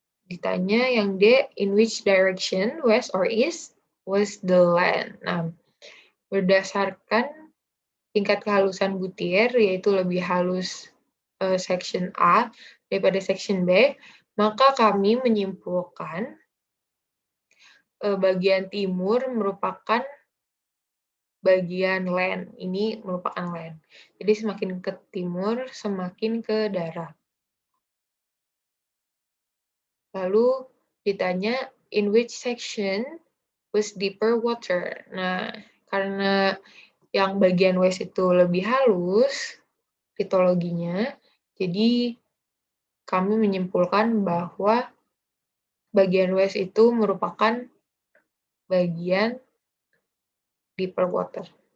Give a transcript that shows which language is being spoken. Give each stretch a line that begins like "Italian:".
Indonesian: Ditanya yang D,
English: in which direction, west or east, was the land.
Indonesian: Nah, berdasarkan tingkat kehalusan butir, yaitu lebih halus section A daripada section B, maka kami menyimpulkan bagian timur merupakan bagian land. Ini merupakan land. Jadi semakin ke timur, semakin ke darat. Lalu ditanya,
English: in which section was deeper water?
Indonesian: Nah, karena yang bagian west itu lebih halus litologinya, jadi kami menyimpulkan bahwa bagian west itu merupakan bagian deeper water.